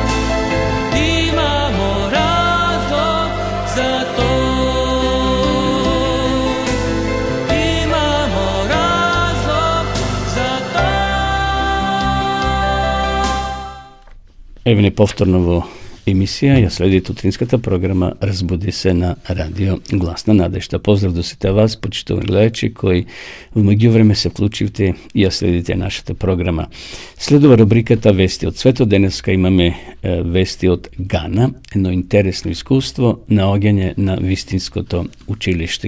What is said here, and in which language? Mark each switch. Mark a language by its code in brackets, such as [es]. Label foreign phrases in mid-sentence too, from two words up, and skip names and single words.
[sr] Imamo razlog za to, imamo razlog za to. Evo je [mk] повторново емисија, ја следи утринската програма Разбуди се на радио Гласна надежда. Поздрав до сите вас, почитувани гледачи, кои во меѓувреме се вклучивте и ја следите нашата програма. Следува рубриката Вести од светот. Денеска имаме вести од Гана, едно интересно искуство, наоѓање на вистинското училиште.